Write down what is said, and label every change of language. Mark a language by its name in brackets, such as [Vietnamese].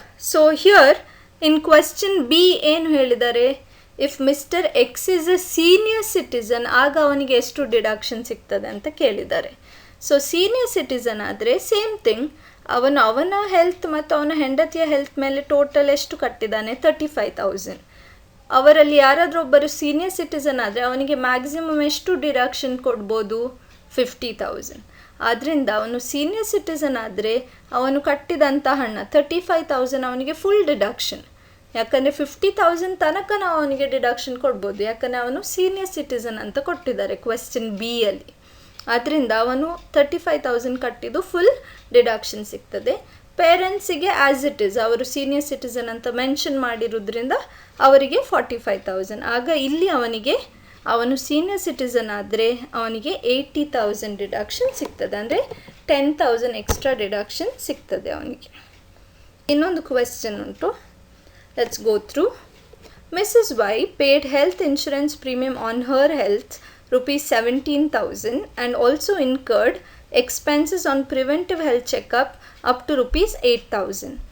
[English] So here in question B [Kannada] ಏನು ಹೇಳಿದ್ದಾರೆ? [English] if mister X is a senior citizen [Kannada] ಆಗ ಅವನಿಗೆ ಎಷ್ಟು ಡಿಡಕ್ಷನ್ ಸಿಗ್ತದೆ ಅಂತ ಕೇಳಿದ್ದಾರೆ. ಸೊ ಸೀನಿಯರ್ ಸಿಟಿಸನ್ ಆದರೆ ಸೇಮ್ ಥಿಂಗ್, ಅವನ ಹೆಲ್ತ್ ಮತ್ತು ಅವನ ಹೆಂಡತಿಯ ಹೆಲ್ತ್ ಮೇಲೆ ಟೋಟಲ್ ಎಷ್ಟು ಕಟ್ಟಿದ್ದಾನೆ? 35,000. ಅವರಲ್ಲಿ ಯಾರಾದರೂ ಒಬ್ಬರು ಸೀನಿಯರ್ ಸಿಟಿಸನ್ ಆದರೆ ಅವನಿಗೆ ಮ್ಯಾಕ್ಸಿಮಮ್ ಎಷ್ಟು ಡಿಡಕ್ಷನ್ ಕೊಡ್ಬೋದು? 50,000. ಆದ್ದರಿಂದ ಅವನು ಸೀನಿಯರ್ ಸಿಟಿಸನ್ ಆದರೆ ಅವನು ಕಟ್ಟಿದಂಥ ಹಣ 35,000 ಅವನಿಗೆ ಫುಲ್ ಡಿಡಕ್ಷನ್. ಯಾಕಂದರೆ 50,000 ತನಕ ನಾವು ಅವನಿಗೆ ಡಿಡಕ್ಷನ್ ಕೊಡ್ಬೋದು, ಯಾಕಂದರೆ ಅವನು ಸೀನಿಯರ್ ಸಿಟಿಸನ್ ಅಂತ ಕೊಟ್ಟಿದ್ದಾರೆ ಕ್ವೆಶ್ಚನ್ ಬಿಯಲ್ಲಿ. ಆದ್ದರಿಂದ ಅವನು 35,000 ಕಟ್ಟಿದ್ದು ಫುಲ್ ಡಿಡಕ್ಷನ್ ಸಿಗ್ತದೆ. ಪೇರೆಂಟ್ಸಿಗೆ ಆ್ಯಸ್ ಇಟ್ ಈಸ್ ಅವರು ಸೀನಿಯರ್ ಸಿಟಿಸನ್ ಅಂತ ಮೆನ್ಷನ್ ಮಾಡಿರೋದ್ರಿಂದ ಅವರಿಗೆ 45,000. ಆಗ ಇಲ್ಲಿ ಅವನು ಸೀನಿಯರ್ ಸಿಟಿಸನ್ ಆದರೆ ಅವನಿಗೆ 80,000 ಡಿಡಕ್ಷನ್ ಸಿಗ್ತದೆ, ಅಂದರೆ 10,000 ಎಕ್ಸ್ಟ್ರಾ ಡಿಡಕ್ಷನ್ ಸಿಗ್ತದೆ ಅವನಿಗೆ. ಇನ್ನೊಂದು ಕ್ವೆಶ್ಚನ್ ಉಂಟು, [English] Let's go through. [Kannada] Mrs Y paid health insurance premium on her health [English] ₹17,000 and also incurred expenses on preventive health checkup up to ₹8,000.